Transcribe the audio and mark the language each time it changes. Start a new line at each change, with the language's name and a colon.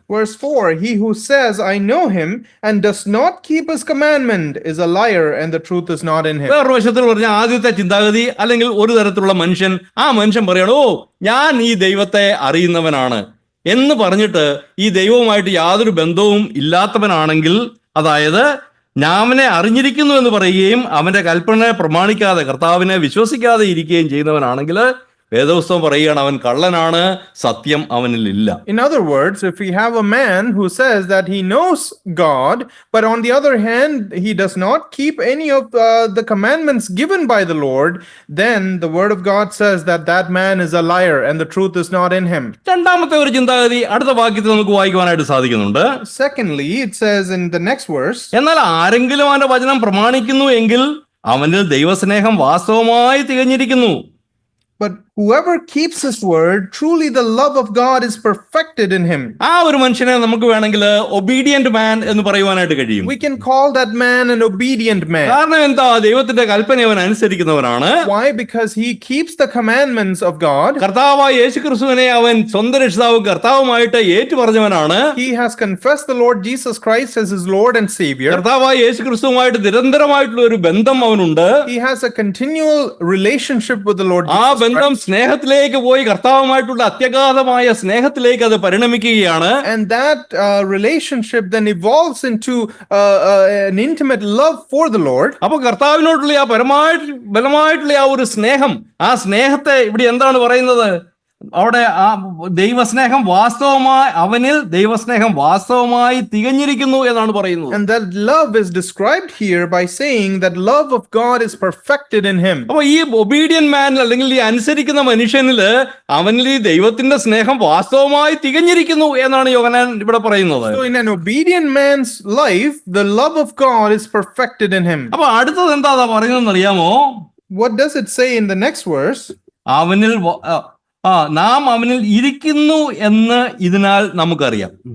English: Verse 4, he who says I know him and does not keep his commandment is a liar, and the truth is not in him.
Malayalam: വേറൊരു വശത്തിൽ പറഞ്ഞ ആദ്യത്തെ ചിന്താഗതി അല്ലെങ്കിൽ ഒരു തരത്തിലുള്ള മനുഷ്യൻ, ആ മനുഷ്യൻ പറയണോ ഞാൻ ഈ ദൈവത്തെ അറിയുന്നവനാണ് എന്ന് പറഞ്ഞിട്ട് ഈ ദൈവവുമായിട്ട് യാതൊരു ബന്ധവും ഇല്ലാത്തവനാണെങ്കിൽ, അതായത് ഞാവനെ അറിഞ്ഞിരിക്കുന്നു എന്ന് പറയുകയും അവന്റെ കൽപ്പനയെ പ്രമാണിക്കാതെ കർത്താവിനെ വിശ്വസിക്കാതെ ഇരിക്കുകയും ചെയ്യുന്നവനാണെങ്കിൽ വേദപുസ്തകം പറയുകയാണ് അവൻ കള്ളനാണ്, സത്യം അവനിലില്ല.
English: In other words, if we have a man who says that he knows God, but on the other hand he does not keep any of the commandments given by the Lord, then the word of God says that that man is a liar and the truth is not in him.
Malayalam: രണ്ടാമത്തെ ഒരു ചിന്താഗതി അടുത്ത വാക്യത്തിൽ നമുക്ക് വായിക്കുവാനായിട്ട് സാധിക്കുന്നുണ്ട്.
English: Secondly, it says in the next verse,
Malayalam: എന്നാൽ ആരെങ്കിലും അവന്റെ വചനം പ്രമാണിക്കുന്നു എങ്കിൽ അവനിൽ ദൈവസ്നേഹം വാസ്തവമായി തികഞ്ഞിരിക്കുന്നു.
English: but whoever keeps his word, truly the love of God is perfected in him.
Malayalam: ആ ഒരു മനുഷ്യനെ നമുക്ക് വേണമെങ്കിൽ
English: obedient man
Malayalam: എന്ന് പറയുവാനായിട്ട് കഴിയും.
English: We can call that man an obedient man.
Malayalam: കാരണം എന്താ, ദൈവത്തിന്റെ കൽപ്പന അവൻ അനുസരിക്കുന്നവനാണ്.
English: Why? Because he keeps the commandments of God.
Malayalam: കർത്താവായ യേശുക്രിസ്തുവിനെ അവൻ സ്വന്തം രക്ഷിതാവും കർത്താവുമായിട്ട് ഏറ്റുപറഞ്ഞവനാണ്.
English: He has confessed the Lord Jesus Christ as his Lord and Savior.
Malayalam: കർത്താവായ യേശുക്രിസ്തുവുമായിട്ട് നിരന്തരമായിട്ടുള്ള ഒരു ബന്ധം അവനുണ്ട്.
English: He has a continual relationship with the Lord ആ Jesus
Malayalam: ബന്ധം സ്നേഹത്തിലേക്ക് പോയി കർത്താവുമായിട്ടുള്ള അത്യഗാധമായ സ്നേഹത്തിലേക്ക് അത് പരിണമിക്കുകയാണ്.
English: And that relationship then evolves into an intimate love for the Lord.
Malayalam: അപ്പൊ കർത്താവിനോടുള്ള ആ ബലമായിട്ടുള്ള ആ ഒരു സ്നേഹം, ആ സ്നേഹത്തെ ഇവിടെ എന്താണ് പറയുന്നത്? അവിടെ ആ ദൈവസ്നേഹം വാസ്തവമായി അവനിൽ ദൈവസ്നേഹം വാസ്തവമായി തികഞ്ഞിരിക്കുന്നു എന്നാണ് പറയുന്നത്.
English: And that love is described here by saying that love of God is perfected in him.
Malayalam: അപ്പൊ ഈ
English: obedient man
Malayalam: അല്ലെങ്കിൽ ഈ അനുസരിക്കുന്ന മനുഷ്യനില് അവനിൽ ഈ ദൈവത്തിന്റെ സ്നേഹം വാസ്തവമായി തികഞ്ഞിരിക്കുന്നു എന്നാണ് യോഹന്നാൻ ഇവിടെ പറയുന്നത്.
English: So in an obedient man's life, the love of God is perfected in him.
Malayalam: അപ്പൊ അടുത്തത് എന്താ പറയുന്നതെന്ന് അറിയാമോ?
English: What does it say in the next verse?
Malayalam: അവനിൽ നാം അവനിൽ ഇരിക്കുന്നു എന്ന് ഇതിനാൽ നമുക്കറിയാം.